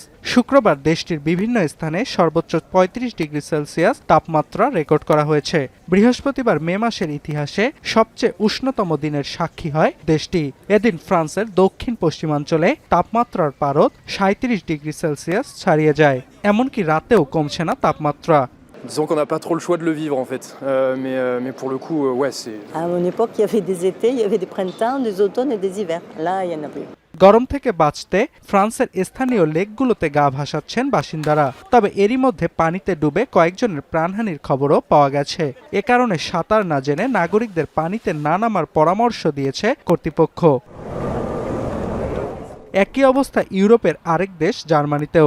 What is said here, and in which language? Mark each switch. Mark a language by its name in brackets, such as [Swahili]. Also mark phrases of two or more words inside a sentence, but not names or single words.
[Bangla] শুক্রবার দেশটির বিভিন্ন স্থানে সর্বোচ্চ ৩৫ ডিগ্রি সেলসিয়াস তাপমাত্রা রেকর্ড করা হয়েছে। বৃহস্পতিবার মে মাসের ইতিহাসে সবচেয়ে উষ্ণতম দিনের সাক্ষী হয় দেশটি। এদিন ফ্রান্সের দক্ষিণ পশ্চিমাঞ্চলে তাপমাত্রার পারদ ৩৭ ডিগ্রি সেলসিয়াস ছাড়িয়ে যায়। এমনকি রাতেও কমছে না তাপমাত্রা। [French] Disons qu'on n'a pas trop le choix de le vivre en fait, mais pour le coup, ouais, c'est... À mon époque, il y avait des étés, il y avait des printemps, des automnes et des hivers. Là, il n'y en a plus. [Bangla] গরম থেকে বাঁচতে ফ্রান্সের স্থানীয় লেকগুলোতে গা ভাসাচ্ছেন বাসিন্দারা। তবে এরই মধ্যে পানিতে ডুবে কয়েকজনের প্রাণহানির খবরও পাওয়া গেছে। এ কারণে সাঁতার না জেনে নাগরিকদের পানিতে না নামার পরামর্শ দিয়েছে কর্তৃপক্ষ। একই অবস্থা ইউরোপের আরেক দেশ জার্মানিতেও।